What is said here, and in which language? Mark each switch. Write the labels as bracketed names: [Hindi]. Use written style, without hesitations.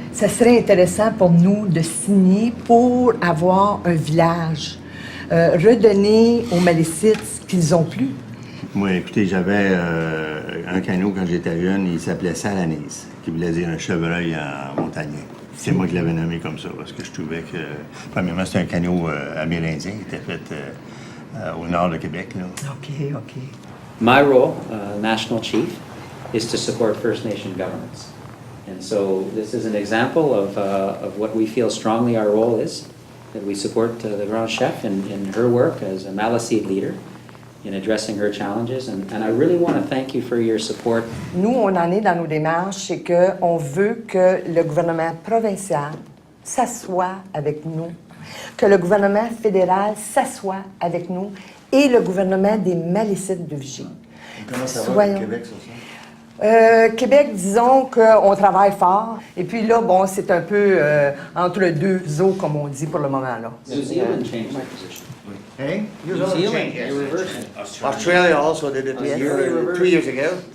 [French] Ça serait intéressant pour nous de signer pour avoir un village, redonner aux Malécites ce qu'ils n'ont plus. Moi, écoutez, j'avais un canot quand j'étais jeune, il s'appelait Salanise, qui voulait dire un chevreuil en montagnais. C'est moi qui l'avais nommé comme ça, parce que je trouvais que, premièrement, c'était un canot amérindien qui était fait au nord de Québec. Là. OK. [English] My role, National Chief, is to support First Nation governments. And so this is an example of what we feel strongly our role is, that we support the Grand Chef in her work as a Maliseet leader in addressing her challenges. And I really want to thank you for your support. [French] Nous, on en est dans nos démarches, c'est qu'on veut que le gouvernement provincial s'assoie avec nous, que le gouvernement fédéral s'assoie avec nous et le gouvernement des Malécites de Vigée. Comment ça va au Québec sur ça? Québec, disons qu'on travaille fort. Et puis là, bon, c'est un peu entre les deux eaux, comme on dit pour le moment, là. [English] New Zealand changed their position. Hey? New Zealand, they reversed it. Australia also did it 2 years ago.